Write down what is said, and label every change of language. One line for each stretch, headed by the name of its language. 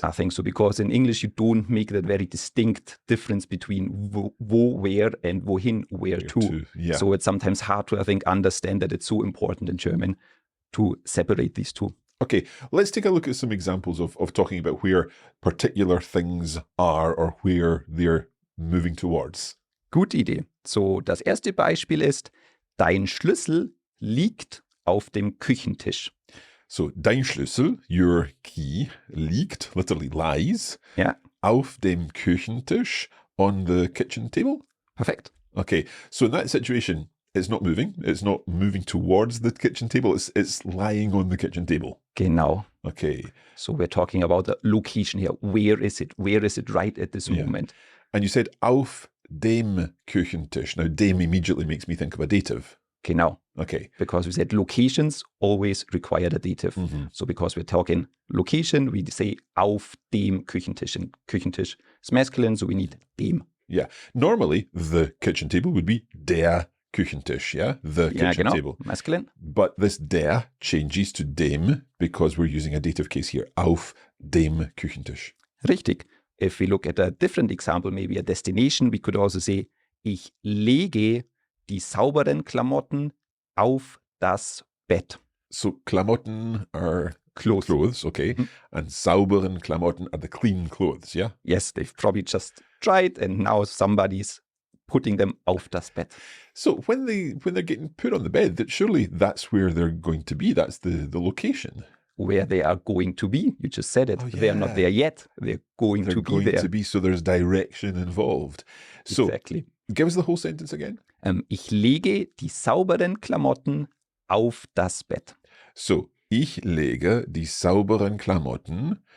English: I think so, because in English, you don't make that very distinct difference between wo, where, and wohin, where to. Yeah. So it's sometimes hard to, I think, understand that it's so important in German to separate these two. Okay, let's take a look at some examples of talking about where particular things are or where they're moving towards.
German: Gute Idee. So, das erste Beispiel ist, dein Schlüssel liegt auf dem Küchentisch.
English: So,
German: dein Schlüssel,
English: your key,
German: liegt,
English: literally lies,
German: Ja. auf dem Küchentisch,
English: on the kitchen table.
German: Perfekt.
English: Okay, so in that situation, it's not moving. It's not moving towards the kitchen table. It's lying on the kitchen table.
German: Genau.
English: Okay. So, we're talking about the location here. Where is it? Where is it right at this moment? And you said
German: auf dem Küchentisch.
English: Now, dem immediately makes me think of a dative.
German: Genau.
English: Okay. Because we said locations always require the dative. Mm-hmm. So because we're talking location, we say
German: auf dem Küchentisch.
English: And Küchentisch is masculine, so we need dem. Yeah. Normally, the kitchen table would be
German: der Küchentisch,
English: yeah? The kitchen
German: genau.
English: table. Masculine. But this der changes to dem because we're using a dative case here.
German: Auf dem Küchentisch. Richtig.
English: If we look at a different example, maybe a destination, we could also say,
German: ich lege die sauberen Klamotten auf das Bett.
English: So Klamotten are clothes, okay. Mm-hmm. And
German: sauberen Klamotten
English: are the clean clothes, yeah? Yes, they've probably just tried and now somebody's putting them
German: auf das Bett.
English: So when they're getting put on the bed, surely that's where they're going to be. That's the location. Where they are going to be. You just said it. Oh, yeah. They are not there yet. They're going to be there. To be, so there's direction involved. So Exactly. give us the whole sentence again.
German: Ich lege die sauberen Klamotten auf das Bett. So, ich lege die sauberen Klamotten.